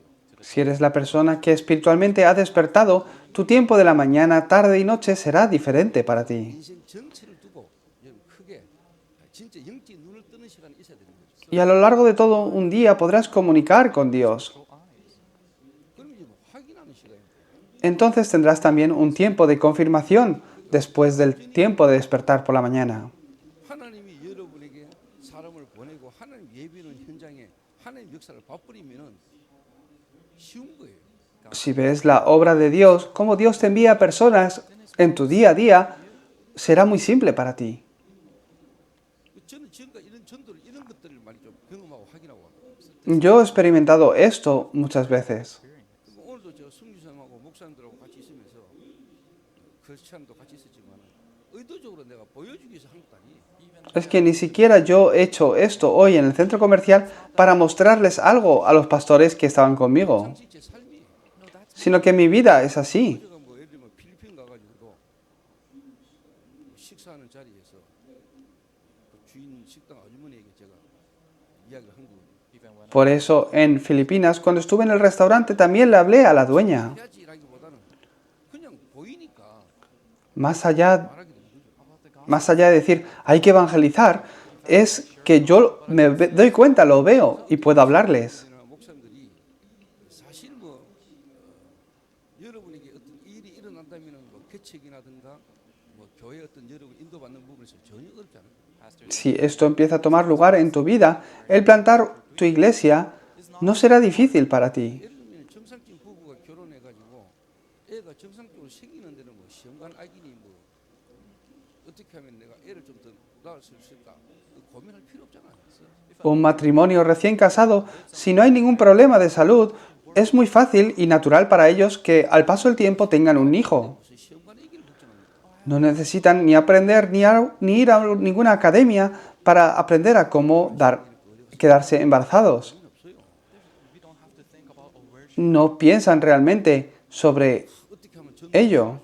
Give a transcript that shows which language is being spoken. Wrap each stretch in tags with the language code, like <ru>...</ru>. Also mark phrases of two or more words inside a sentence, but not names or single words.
<es>Si eres la persona que espiritualmente ha despertado, tu tiempo de la mañana, tarde y noche será diferente para ti.</es> <ko>인생 전체를 두고 여러분 크게 진짜 영적인 눈을 뜨는 시간이 있어야 되는 거죠.</ko> <es>Y a lo largo de todo un día podrás comunicar con Dios. eyes.</es> <ko>그럼 이제 뭐 확인하는 시간입니다.</ko> <es>Entonces tendrás también un tiempo de confirmación después del tiempo de despertar por la mañana.</es> <ko>하나님이 여러분에게 사람을 보내고 하나님 예비는 현장에 하나님 역사를 봐버리면은 쉬운 거예요.</ko> <es>Si ves la obra de Dios, cómo Dios te envía a personas en tu día a día, será muy simple para ti.</es> <ko>저는 지금까지 이런 전도를 이런 것들을 많이 좀 경험하고 확인하고 왔거든요.</ko> <es>Yo he experimentado esto muchas veces.</es> <ko>오늘도 저 선교사님하고 목사님들하고 같이 있으면서 크리스찬도 같이 있었지만 의도적으로 내가 보여주기 위해서 한 것도 아니에요.</ko> <es>Es que ni siquiera yo he hecho esto hoy en el centro comercial para mostrarles algo a los pastores que estaban conmigo,</es> <ko>당시 제 삶이</ko> <es>sino que mi vida es así.</es> <ko>제가 뭐 예를 들면 필리핀 가가지고도 식사하는 자리에서 그 주인 식당 아주머니에게 제가 이야기를 한 거예요.</ko> <en>Even when</en> <es>Por eso en Filipinas, cuando estuve en el restaurante, también le hablé a la dueña.</es> <ko>해야지라기보다는 그냥 보이니까</ko> <es>Más allá,</es> <ko>말하게 되는 거죠.</ko> <en>about the gospel,</en> <es>más allá de decir hay que evangelizar, es que yo doy cuenta, lo veo y puedo hablarles.</es> <ko>목사님들이 사실 뭐 여러분에게 어떤 일이 일어난다면은 뭐 개척이라든가 뭐 교회 어떤 여러분 인도받는 부분에서 전혀 어렵지 않아요.</ko> <es>pastor Si esto empieza a tomar lugar en tu vida, el plantar tu iglesia no será difícil para ti.</es> <ko>예를 들면 정상적인 부부가 결혼해가지고 애가 정상적으로 생기는 데는 뭐 시험관 아기니 뭐 어떻게 하면 내가 애를 좀 더 낳을 수 있을까 고민할 필요 없잖아요.</ko> <es>Un matrimonio recién casado, si no hay ningún problema de salud, es muy fácil y natural para ellos que al paso del tiempo tengan un hijo.</es> <ko>무슨 시험관 아기를 걱정합니다.</ko> <es>No necesitan ni aprender ni ir a ninguna academia para aprender a cómo quedarse embarazados.</es> <en>we don't have to think about where</en> <es>No piensan realmente sobre</es> <ko>어떻게 하면 전</ko> <es>ello.</es>